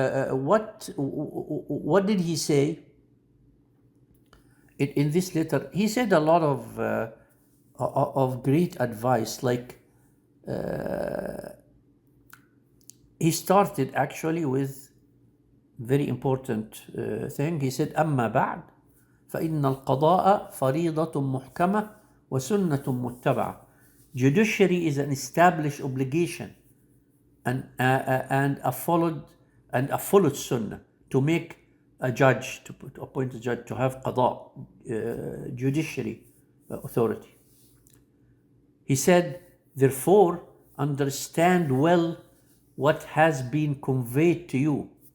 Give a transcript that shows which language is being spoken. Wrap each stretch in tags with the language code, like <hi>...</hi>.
<en>What did he say in this letter? He said a lot of great advice. Like he started actually with very important thing. He said,</en> <ar>أما بعد فإن القضاء فريضة محكمة وسنة متبعة.</ar> <en>Judiciary is an established obligation and a followed sunnah, to make a judge, to appoint a judge, to have qada, judiciary authority. He said, therefore, understand well what has been conveyed to you.</en>